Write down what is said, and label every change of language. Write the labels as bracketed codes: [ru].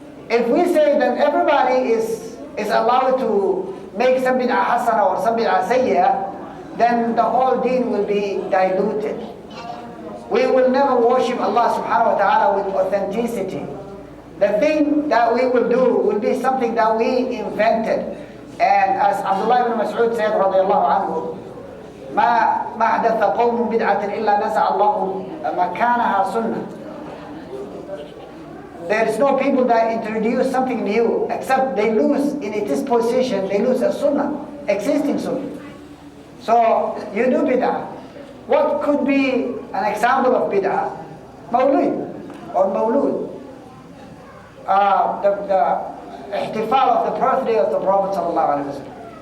[en] If we say that everybody is allowed to make some bid'ah hasana or some bid'ah sayyah, then the whole deen will be diluted. We will never worship Allah subhanahu wa ta'ala with authenticity. The thing that we will do will be something that we invented. And as Abdullah ibn Mas'ud said, radiyallahu anhu, [ar] ما أحدث قوم بدعة إلا نزع الله مكانها سنة. [en] There is no people that introduce something new, except they lose in its position, they lose a sunnah, existing sunnah. So you do bid'ah. What could be an example of bid'ah? Mawlid or mawlud. The ihtifal of the birthday of the Prophet sallallahu alaihi wasallam.